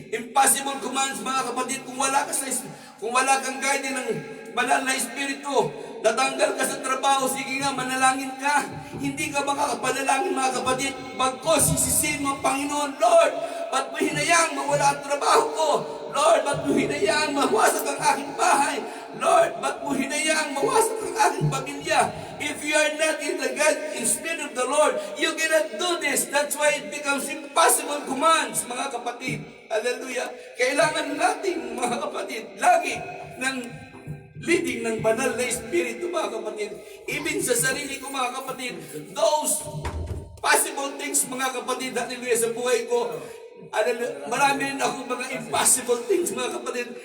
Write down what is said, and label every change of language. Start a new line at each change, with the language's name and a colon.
English: Impossible commands,
Filipino: mga kapatid, kung wala kang guiding ng banal na espiritu, natanggal ka sa trabaho, sige nga, manalangin ka. Hindi ka makakapanalangin, mga kapatid. Bagkos, sisisihin mo ang Panginoon, Lord, ba't mo hinayaang mawala ang trabaho ko? Lord, ba't mo hinayaang mawasak ang aking bahay? Lord, ba't mo hinayaang mawasak ang aking pamilya?
English: If you are not in the God, in spirit of the Lord, you cannot do this. That's why it becomes impossible commands,
Filipino: mga kapatid.
English: Hallelujah.
Filipino: Kailangan natin, mga kapatid, lagi ng leading ng banal na espiritu, mga kapatid. Even sa sarili ko, mga kapatid,
English: those possible things,
Filipino: mga kapatid, hallelujah, sa buhay ko, marami rin ako mga impossible things, mga kapatid.